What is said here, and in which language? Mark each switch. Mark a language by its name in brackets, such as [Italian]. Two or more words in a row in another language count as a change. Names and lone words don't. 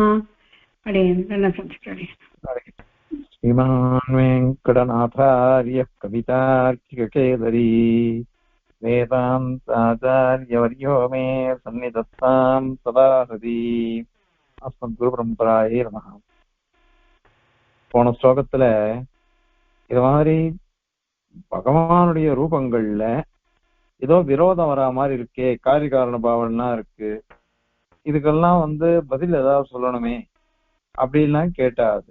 [Sanskrit] श्रीमान् वेङ्कटनाथार्यः कवितार्किककेसरी वेदान्ताचार्यवर्यो मे सन्निधत्तां सदा हृदि. अस्मत् परम्परायै नमः. [Tamil] போன ஸ்லோகத்துல இது மாதிரி பகவானுடைய ரூபங்கள்ல ஏதோ விரோதம் வரா மாதிரி இருக்கே, காரிகாரண பாவம்னா இருக்கு, இதுக்கெல்லாம் பதில் ஏதாவது சொல்லணுமே அப்படின்லாம் கேட்டாது.